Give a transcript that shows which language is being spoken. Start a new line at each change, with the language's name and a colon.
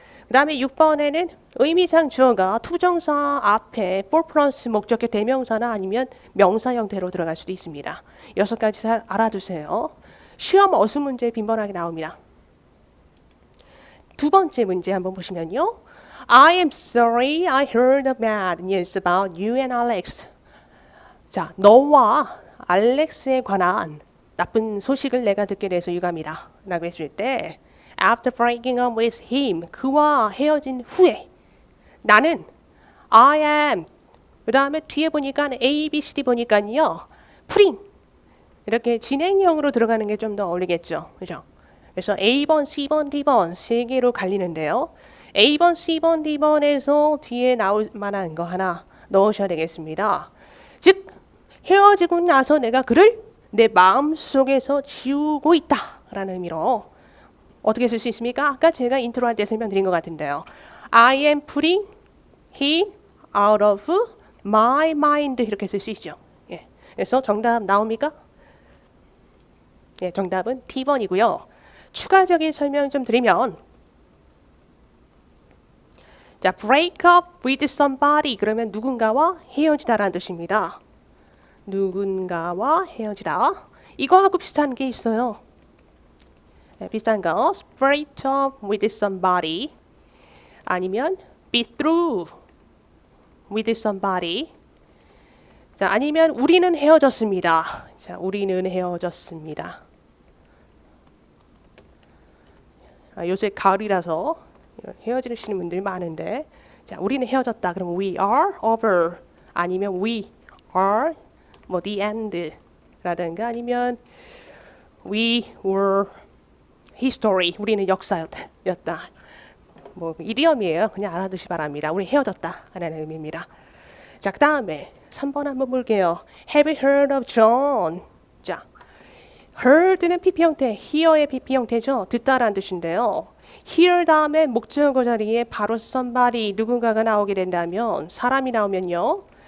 Korean: 그 다음에 6번에는 의미상 주어가 투부정사 앞에 for 플러스 목적격 대명사나 아니면 명사 형태로 들어갈 수도 있습니다. 6가지 잘 알아두세요. 시험 어수 문제 빈번하게 나옵니다. 두 번째 문제 한번 보시면요.
English: I am sorry I heard the bad news about you and Alex.
Korean: 자, 너와 알렉스에 관한 나쁜 소식을 내가 듣게 돼서 유감이다 라고 했을 때
English: After breaking up with him,
Korean: 그와 헤어진 후에 나는 I am 그 다음에 뒤에 보니까 A, B, C, D 보니까요 putting 이렇게 진행형으로 들어가는 게 좀 더 어울리겠죠. 그죠? 그래서 A번, C번, D번 세 개로 갈리는데요. A번, C번, D번에서 뒤에 나올 만한 거 하나 넣으셔야 되겠습니다. 즉 헤어지고 나서 내가 그를 내 마음속에서 지우고 있다라는 의미로 어떻게 쓸 수 있습니까? 아까 제가 인트로 할 때 설명드린 것 같은데요.
English: I am putting him out of my mind
Korean: 이렇게 쓸 수 있죠. 예. 그래서 정답 나옵니까? 예, 정답은 T번이고요. 추가적인 설명 좀 드리면 자,
English: break up with somebody
Korean: 그러면 누군가와 헤어지다라는 뜻입니다. 누군가와 헤어지다. 이거하고 비슷한 게 있어요. 네, 비슷한 거.
English: break up with somebody 아니면 be through with somebody.
Korean: 자, 아니면 우리는 헤어졌습니다. 자, 우리는 헤어졌습니다. 요새 가을이라서 헤어지시는 분들이 많은데 자, 우리는 헤어졌다.
English: 그럼 we are over 아니면 we are 뭐 the end 라든가 아니면 we were history
Korean: 우리는 역사였다. 뭐 이디엄이에요. 그냥 알아두시 바랍니다. 우리 헤어졌다 하는 의미입니다. 자, 그 다음에 3번 한번 볼게요.
English: Have you heard of John?
Korean: 자, heard는 PP 형태, hear의 PP 형태죠. 듣다라는 뜻인데요. hear 다음에 목적어 자리에 바로 somebody 누군가가 나오게 된다면 사람이 나오면요.